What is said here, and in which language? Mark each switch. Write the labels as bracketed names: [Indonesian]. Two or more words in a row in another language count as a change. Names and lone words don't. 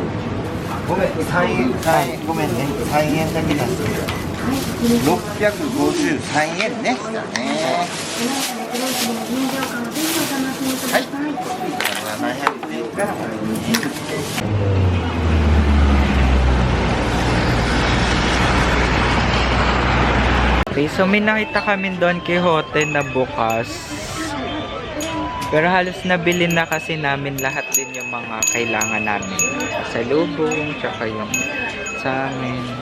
[Japanese] ごめん、3円、3円、ごめんね、3円だけ出す。653円ね。はい。700円からこれに。 [Filipino] Okay, so may nakita kami Don Quixote na bukas. Pero halos nabili na kasi namin lahat din yung mga kailangan namin. Sa lubong, tsaka yung sa amin.